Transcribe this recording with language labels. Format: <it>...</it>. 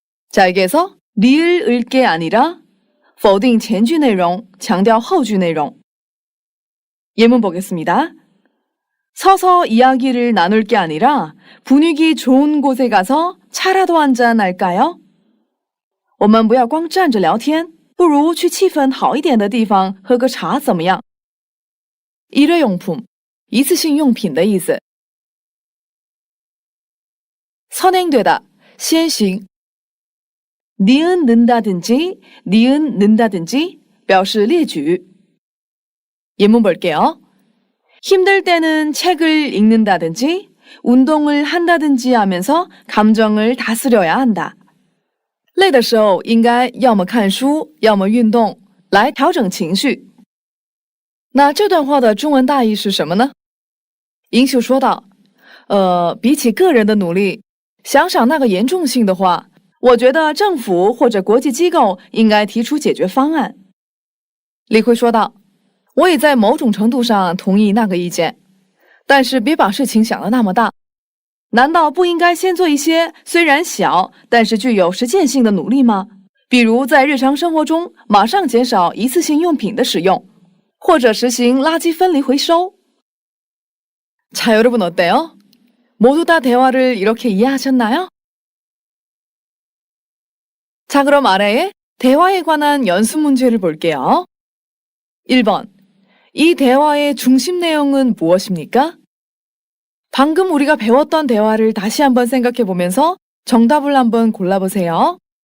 <ko>자, 여기에서 리을 을 게 아니라</ko> <zh>否定前句内容, 强调后句内容.</zh> <ko>예문 보겠습니다. 서서 이야기를 나눌 게 아니라 분위기 좋은 곳에 가서 차라도 한잔 할까요?</ko> <zh>我们不要光站着聊天，不如去气氛好一点的地方喝个茶怎么样？ 일회용품, 一次性用品的意思. 선행되다, 先行.</zh> <ko>니은 는다든지, 니은 는다든지</ko> <zh>表示列举.</zh> <ko>예문 볼게요. 힘들 때는 책을 읽는다든지, 운동을 한다든지 하면서 감정을 다스려야 한다.</ko> <zh>累的时候应该要么看书，要么运动，来调整情绪。那这段话的中文大意是什么呢？英秀说道，比起个人的努力，想想那个严重性的话，我觉得政府或者国际机构应该提出解决方案。李慧说道：“我也在某种程度上同意那个意见，但是别把事情想得那么大。难道不应该先做一些虽然小，但是具有实践性的努力吗？比如在日常生活中马上减少一次性用品的使用，或者实行垃圾分离回收。”</zh> <ko>자, 여러분 어때요? 모두 다 대화를 이렇게 이해하셨나요? 자, 그럼 아래에 대화에 관한 연습 문제를 볼게요. 1번. 이 대화의 중심 내용은 무엇입니까? 방금 우리가 배웠던 대화를 다시 한번 생각해 보면서 정답을 한번 골라보세요.</ko>